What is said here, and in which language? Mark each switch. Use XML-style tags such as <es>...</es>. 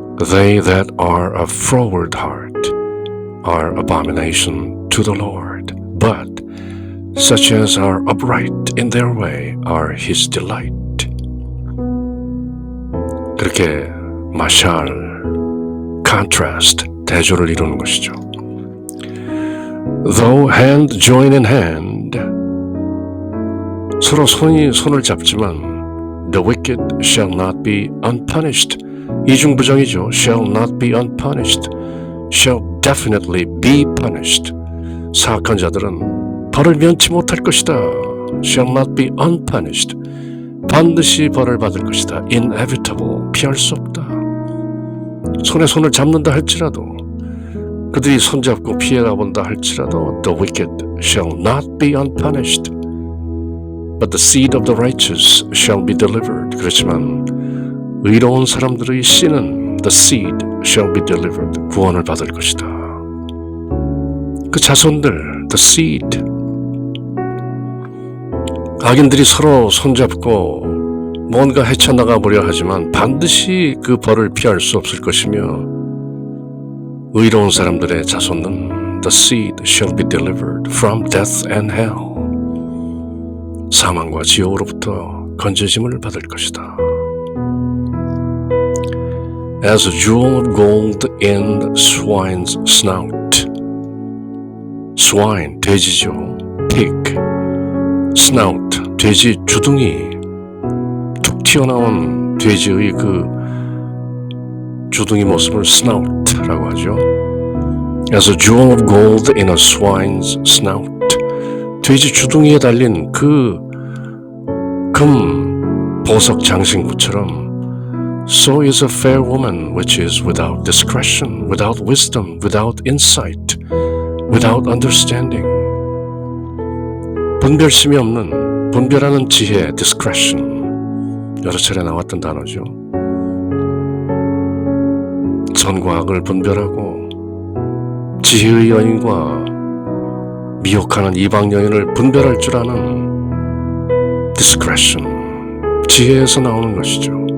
<en>They that are of froward heart are abomination to the Lord, but such as are upright in their way are his delight.</en> <ko>그렇게 마샬, contrast, 대조를 이루는 것이죠.</ko> <en>Though hand join in hand,</en> <ko>서로 손이 손을 잡지만</ko> <en>the wicked shall not be unpunished.</en> <ko>이중부정이죠.</ko> <en>shall not be unpunished, shall definitely be punished.</en> <ko>사악한 자들은 벌을 면치 못할 것이다.</ko> <en>shall not be unpunished.</en> <ko>반드시 벌을 받을 것이다. inevitable, 피할 수 없다. 손에 손을 잡는다 할지라도, 그들이 손잡고 피해가 본다 할지라도</ko> <en>the wicked shall not be unpunished, but the seed of the righteous shall be delivered.</en> <ko>그렇지만 의로운 사람들의 씨는</ko> <en>the seed shall be delivered,</en> <ko>구원을 받을 것이다. 그 자손들,</ko> <en>the seed, 악인들이 서로 손잡고 뭔가 헤쳐나가 보려 하지만 반드시 그 벌을 피할 수 없을 것이며, 의로운 사람들의 자손은 the seed shall be delivered from death and hell,</en> <ko>사망과 지옥으로부터 건져짐을 받을 것이다.</ko> <en>As a jewel of gold in swine's snout.</en> <ko>swine, 돼지죠. pig. snout, 돼지 주둥이, 툭 튀어나온 돼지의 그 주둥이 모습을 snout라고 하죠.</ko> <en>As a jewel of gold in a swine's snout.</en> <ko>돼지 주둥이에 달린 그 금 보석 장신구처럼</ko> <en>So is a fair woman which is without discretion, without wisdom, without insight, without understanding.</en> <ko>분별심이 없는, 분별하는 지혜, discretion. 여러 차례 나왔던 단어죠. 선과 악을 분별하고 지혜의 여인과 미혹하는 이방 여인을 분별할 줄 아는 discretion, 지혜에서 나오는 것이죠.</ko>